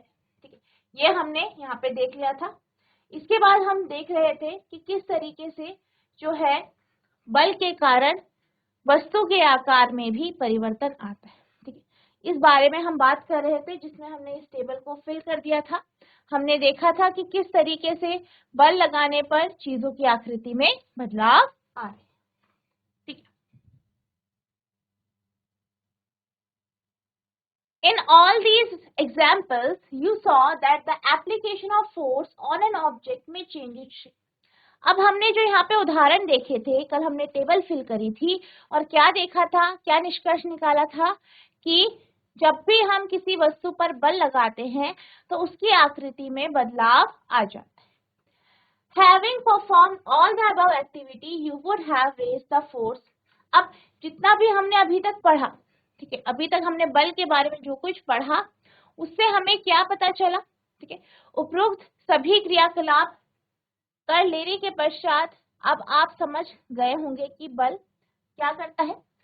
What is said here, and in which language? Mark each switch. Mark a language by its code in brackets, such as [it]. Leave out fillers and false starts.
[hi] ठीक है, ये हमने यहाँ पे देख लिया था। इसके बाद हम देख रहे थे कि किस तरीके से जो है बल के कारण वस्तु के आकार में भी परिवर्तन आता है। ठीक है, इस बारे में हम बात कर रहे थे, जिसमें हमने इस टेबल को फिल कर दिया था। हमने देखा था कि किस तरीके से बल लगाने पर चीजों की आकृति में बदलाव आ रहे हैं। ठीक है, [en] in all these examples you saw that the application of force on an object may change its shape. [hi] अब हमने जो यहाँ पे उदाहरण देखे थे, कल हमने टेबल फिल करी थी और क्या देखा था, क्या निष्कर्ष निकाला था कि जब भी हम किसी वस्तु पर बल लगाते हैं तो उसकी आकृति में बदलाव आ जाता है। [en] Having performed all the above activity, you would have raised the force. [hi] अब जितना भी हमने अभी तक पढ़ा, ठीक है, अभी तक हमने बल के बारे में जो कुछ पढ़ा उससे हमें क्या पता चला। ठीक है, उपरोक्त सभी क्रियाकलाप कर लेने के पश्चात अब आप समझ गए होंगे कि बल क्या करता है।